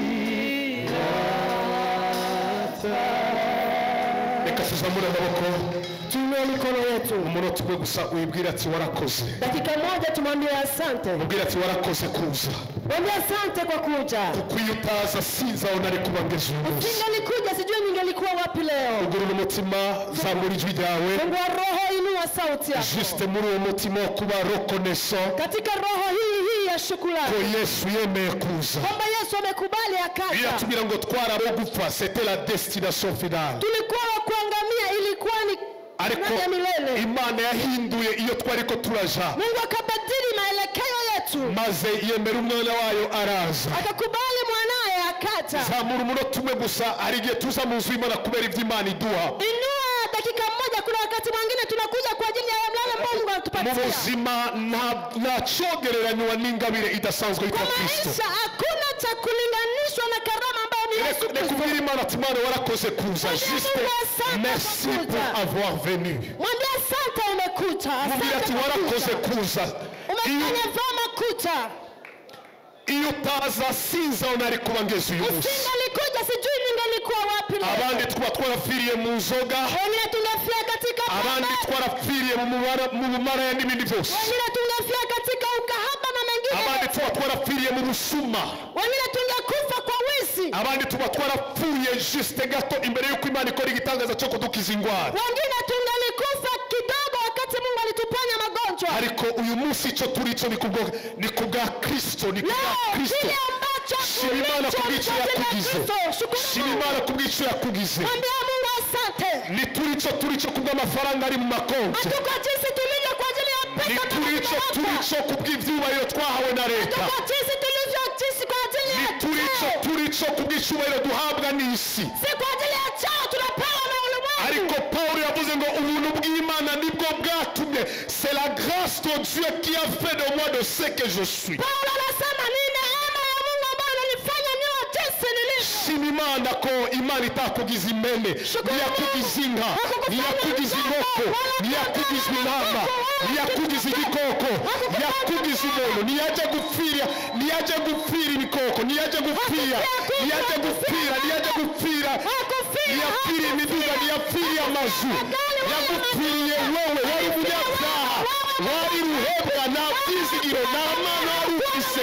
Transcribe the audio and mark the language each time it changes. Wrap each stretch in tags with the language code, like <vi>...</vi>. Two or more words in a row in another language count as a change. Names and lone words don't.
<rn>Reka tuzamure amaboko</rn> <sw>ya mikono yetu.</sw> <rn>umunota umwe gusa uyibwira ati warakoze.</rn> <sw>Dakika moja tumwambie asante.</sw> <rn>Ubwira ati warakoze kuza.</rn> <sw>Mwambie asante kwa kuja.</sw> <rn>Kuko iyo utaza sinzi aho nari kuba ngeze uyu munsi.</rn> <sw>Usingelikuja sijui ningelikuwa wapi leo.</sw> <rn>Ugurura umutima, zamura ijwi ryawe.</rn> <sw>Fungua roho, inua sauti yako.</sw> <rn>Juste muri uwo mutima wo kuba reconnaissant</rn> <sw>Katika roho hii ya shukrani.</sw> <rn>ko Yesu yemeye kuza.</rn> <sw>Kwamba Yesu amekubali akaja.</sw> <rn>Biratubwira ngo twarabo gupfa,</rn> <fr>c'était la destination finale.</fr> <sw>Tulikuwa kuangamia, ilikuwa ni</sw> <rn>Ariko</rn> <sw>ya milele.</sw> <rn>Imana yahinduye iyo twariko turaja.</rn> <sw>Mungu akabadili maelekeo yetu.</sw> <rn>Maze yemera umwana wayo araza.</rn> <sw>Akakubali mwanaye akaja.</sw> <rn>Zamura umunota umwe gusa, hari igihe tuza mu nzu y'Imana kubera ibyo Imana iduha.</rn> <sw>Inua dakika moja, kuna wakati mwingine tunakuja kwa ajili ya mlale Mungu</sw> <rn>Mu</rn> <sw>anatupatia.</sw> <rn>buzima ntacogereranywa n'ingabire idasanzwe yitwa</rn> <sw>Kwa Kristo. maisha hakuna cha kulinganishwa na karama ambayo ni Yesu</sw> <rn>Reka Kristo. kubwira Imana ati Mana warakoze kuza.</rn> <fr>Juste merci pour avoir venu.</fr> <sw>Mwambie asante umekuja.</sw> <rn>Mubwira ati</rn> <sw>Asante</sw> <rn>warakoze</rn> <sw>umekuja.</sw> <rn>kuza.</rn> <sw>Umefanya vyema kuja.</sw> <rn>Iyo utaza sinzi aho nari kuba ngeze uyu munsi.</rn> <sw>Usingelikuja sijui ningelikuwa wapi leo.</sw> <rn>Abandi twarapfiriye mu nzoga,</rn> <sw>Wengine tungefia katika</sw> <rn>abandi</rn> <sw>pombe.</sw> <rn>twarapfiriye mu bumara n'ibindi byose.</rn> <sw>Wengine tungefia katika ukahaba na mengine.</sw> <rn>Abandi twarapfiriye mu busuma,</rn> <sw>Wengine tungekufa kwa wizi.</sw> <rn>abandi twarapfuye juste gato imbere y'uko Imana ikora igitangaza cyo kudukiza indwara.</rn> <sw>Wengine tungelikufa kidogo wakati Mungu alituponya magonjwa.</sw> <rn>Ariko uyu munsi icyo turi cyo ni kubwa Kristo, ni kubwa</rn> <sw>Leo Kristo. kile ambacho</sw> <rn>Shima Imana kubw'icyo yakugize. Shima Imana kubw'icyo yakugize.</rn> <sw>Mwambie Mungu asante.</sw> <rn>Ni turi cyo kubw'amafaranga ari mu makonti.</rn> <sw>Hatuko jinsi tulivyo kwa ajili ya</sw> <rn>Ni</rn> <sw>pesa</sw> <rn>turi cyo kubw'ibyubahiro twahawe na leta.</rn> <sw>Hatuko jinsi tulivyo jinsi kwa ajili ya cheo.</sw> <rn>Turi cyo kubw'icyubahiro duhabwa n'isi.</rn> <sw>Si kwa ajili ya cheo tunapewa na ulimwengu.</sw> <rn>Ariko Paulo yavuze ngo ubuntu bw'Imana nibwo bwatumye.</rn> <fr>C'est la grâce de Dieu qui a fait de moi de ce que je suis.</fr> <sw>Paulo anasema ni neema ya Mungu ambayo inanifanya niwe jinsi nilivyo.</sw> <rn>Shima Imana ko Imana itakugize imene, ntiyakugize inka, ntiyakugize inkoko, ntiyakugize intama, ntiyakugize igikoko, ntiyakugize umuntu, ntiyajya gupfira ibikoko, ntiyajya gupfira imiduga, ntiyapfiriye amazu, yagupfiriye wowe, wari umunyabyaha, wari ruhebwa, nta byizigiro, nta mana wari ufise.</rn>